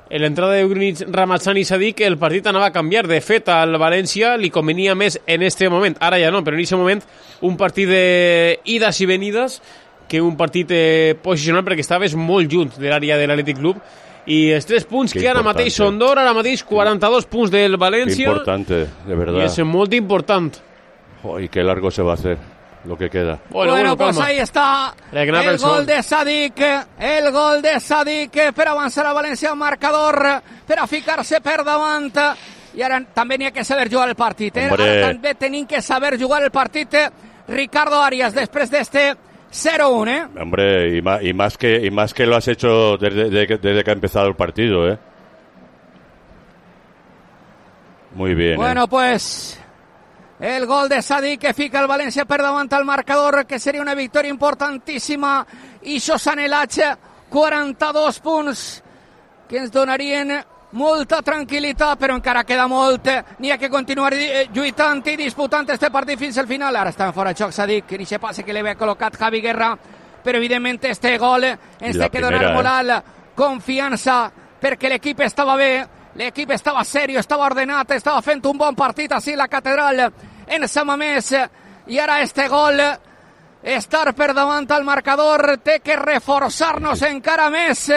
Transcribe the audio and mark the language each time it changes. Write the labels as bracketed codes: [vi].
[ca] En l'entrada de Grunic, Ramazzani s'ha dit que el partit anava a canviar. De fet, al València li convenia més en este moment. Ara ja no, però en aquest moment un partit d'ides i venides que un partit posicional perquè estaves molt junt de l'àrea de l'Atlètic Club. I els tres punts que ara mateix són d'or, ara mateix 42 punts del València. [es] Importante, de verdad. [ca] I és molt important. [es] Ui, que largo se va a hacer lo que queda. Bueno, pues ahí está el gol de Sadik. [ca] El gol de Sadik per avançar a València al marcador, per a ficar-se per davant. I ara també n'hi ha que saber jugar el partit. Ara també tenim que saber jugar el partit. Ricardo Arias, després d'este... 0-1, [es] Hombre, y más que lo has hecho desde que ha empezado el partido, Muy bien. Bueno, pues el gol de Sadik que [ca] fica el Valencia per davant al marcador, [es] que sería una victoria importantísima. [ca] Y Xosan el H, 42 punts, que ens donarien molta tranquil·litat, però encara queda molt. N'hi ha que continuar lluitant i disputant este partit fins al final. Ara estan fora de xoc, s'ha dit, que ni se passa que li havia col·locat Javi Guerra, però evidentment este gol ens té que donar moral, confiança, perquè l'equip estava bé, l'equip estava serio, estava ordenat, estava fent un bon partit així a la catedral, en Sant Mamés, i ara este gol, estar per davant al marcador, té que reforçar-nos encara més.